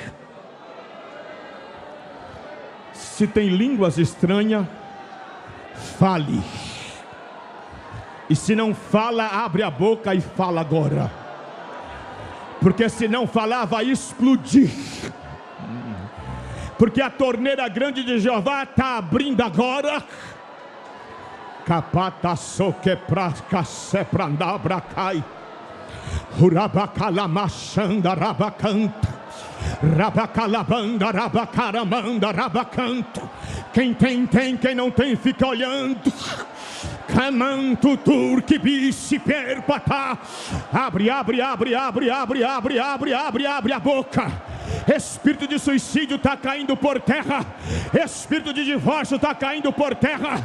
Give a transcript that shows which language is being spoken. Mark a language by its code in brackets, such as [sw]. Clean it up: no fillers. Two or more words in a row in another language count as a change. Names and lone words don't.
[pt] Se tem línguas estranhas, fale. E se não fala, abre a boca e fala agora. Porque se não falar, vai explodir. Porque a torneira grande de Jeová está abrindo agora. Capata soque praca seprandabra cai. Urabacalamachanda rabacanta. Rabacalabanda, rabacaramanda, rabacanto. Quem tem, quem não tem, fica olhando. Camanto turque bici perpatá. Abre a boca. Espírito de suicídio está caindo por terra. Espírito de divórcio está caindo por terra.